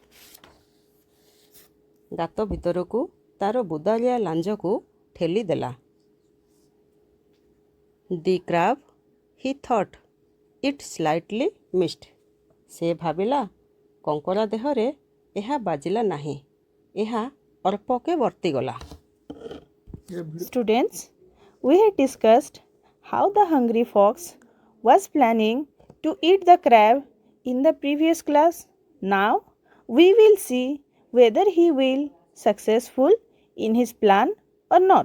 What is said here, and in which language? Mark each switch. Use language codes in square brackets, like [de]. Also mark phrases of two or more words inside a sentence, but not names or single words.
[or] ଗାତ ଭିତରକୁ ତାର ବୁଦାଳିଆ ଲାଞ୍ଜକୁ ଠେଲିଦେଲା। [en] the crab he thought it slightly missed. [or] ସେ ଭାବିଲା କଙ୍କଡ଼ା ଦେହରେ ଏହା ବାଜିଲା ନାହିଁ। ଏହା ଅଳ୍ପକେ ବର୍ତ୍ତିଗଲା। [en] Students, we had discussed how the hungry fox was planning to eat the crab in the previous class. Now we will see whether he will successful in his plan or not.